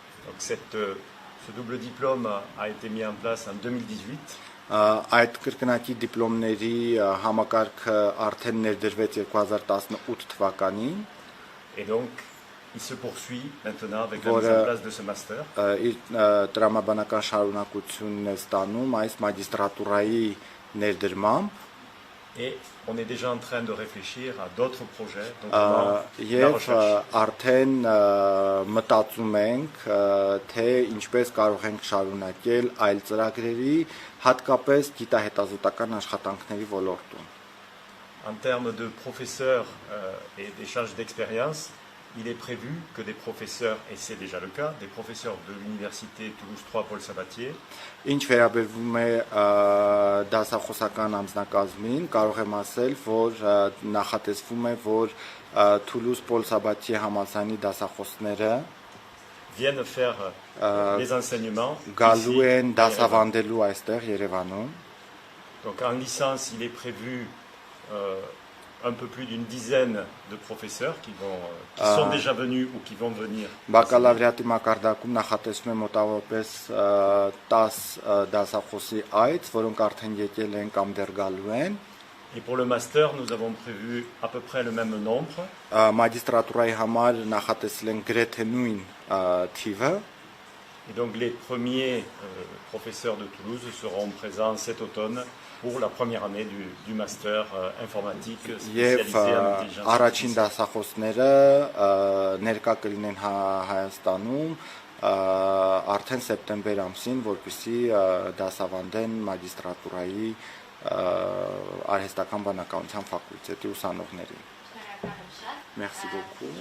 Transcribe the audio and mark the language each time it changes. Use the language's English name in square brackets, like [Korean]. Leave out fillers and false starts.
[French] Donc ce double diplôme a été mis en place en 2018. [Armenian] Այդ կրկնակի դիպլոմների համակարգը արդեն ներդրվեց 2018 թվականին։ [French] Et donc, il se poursuit maintenant avec la mise en place de ce master. [Armenian] Իր տրամաբանական շարունակությունն է ստանում այս մագիստրատուրայի ներդրմամբ։ [French] Et on est déjà en train de réfléchir à d'autres projets, notamment la [Armenian] Եվ [French] recherche. [Armenian] արդեն մտածում ենք, թե ինչպես կարող ենք շարունակել այլ ծրագրերի, հատկապես գիտահետազոտական աշխատանքների ոլորտում։ [French] En termes de professeurs et d'échange d'expérience, il est prévu que des professeurs, et c'est déjà le cas, des professeurs de l'université Toulouse 3 Paul Sabatier, [Armenian] Ինչ վերաբերվում է դասախոսական անձնակազմին, կարող եմ ասել, որ նախատեսվում է, որ Toulouse Paul Sabatier համալսարանի դասախոսները [French] viennent faire les enseignements. [Armenian] գալու [French] ici, [Armenian] են [French] à Yerevan. [Armenian] դասավանդելու այստեղ Երևանում։ [French] Donc en licence, il est prévu un peu plus d'une dizaine de professeurs qui sont déjà venus ou qui vont venir. [Armenian] Բակալավրիատի մակարդակում նախատեսվում է մոտավորապես 10 դասախոսի այց, որոնք արդեն եկել են կամ դեռ գալու են։ [French] Et pour le master, nous avons prévu à peu près le même nombre. [Armenian] Մագիստրատուրայի համար նախատեսել են գրեթե նույն թիվը։ [French] Et donc les premiers professeurs de Toulouse seront présents cet automne pour la première année du master informatique [Armenian] Եվ [French] spécialisé en intelligence [Armenian] առաջին [French] artificielle. [Armenian] դասախոսները ներկա կլինեն Հայաստանում արդեն սեպտեմբեր ամսին, որպեսզի դասավանդեն մագիստրատուրայի արհեստական բանականության ֆակուլտետի ուսանողներին։ [French] Merci beaucoup.